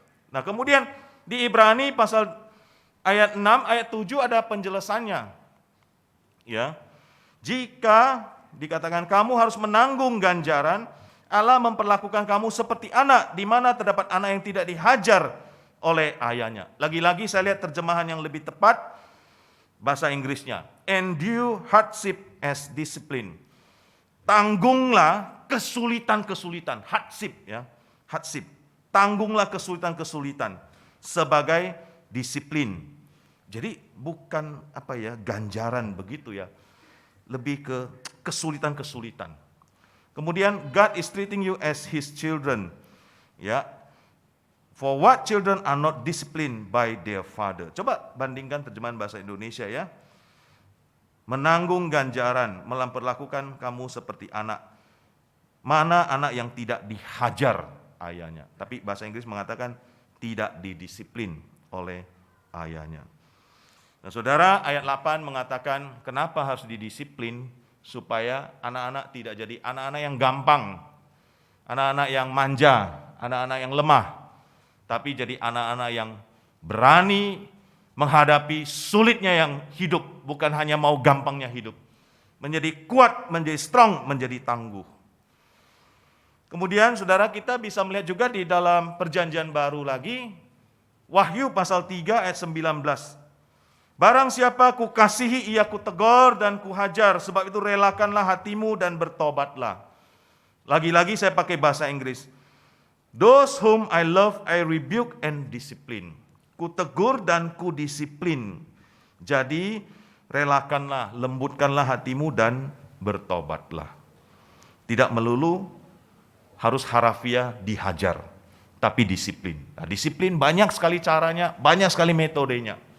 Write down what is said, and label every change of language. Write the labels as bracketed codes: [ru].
[id] Nah, kemudian di Ibrani pasal ayat 6, ayat 7 ada penjelasannya. Ya. Jika dikatakan kamu harus menanggung ganjaran, Allah memperlakukan kamu seperti anak, di mana terdapat anak yang tidak dihajar oleh ayahnya. Lagi-lagi saya lihat terjemahan yang lebih tepat, bahasa Inggrisnya. [en] Endure hardship as discipline. [id] Tanggunglah kesulitan-kesulitan, hardship ya, hardship. Tanggunglah kesulitan-kesulitan sebagai disiplin. Jadi bukan ganjaran begitu ya. Lebih ke kesulitan-kesulitan. Kemudian [en] God is treating you as his children. Ya. For what children are not disciplined by their father. [id] Coba bandingkan terjemahan bahasa Indonesia ya. Menanggung ganjaran, memperlakukan kamu seperti anak. Mana anak yang tidak dihajar ayahnya. Tapi bahasa Inggris mengatakan tidak didisiplin oleh ayahnya. Nah, saudara, ayat 8 mengatakan kenapa harus didisiplin, supaya anak-anak tidak jadi anak-anak yang gampang, anak-anak yang manja, anak-anak yang lemah, tapi jadi anak-anak yang berani menghadapi sulitnya yang hidup, bukan hanya mau gampangnya hidup. Menjadi kuat, menjadi strong, menjadi tangguh. Kemudian saudara, kita bisa melihat juga di dalam perjanjian baru lagi, Wahyu pasal 3 ayat 19. Barang siapa kukasihi ia kutegur dan kuhajar, sebab itu relakanlah hatimu dan bertobatlah. Lagi-lagi saya pakai bahasa Inggris. [en] Those whom I love I rebuke and discipline. [id] Kutegur dan kudisiplin. Jadi relakanlah, lembutkanlah hatimu dan bertobatlah. Tidak melulu harus harafiah dihajar, tapi disiplin. Nah, disiplin banyak sekali caranya, banyak sekali metodenya.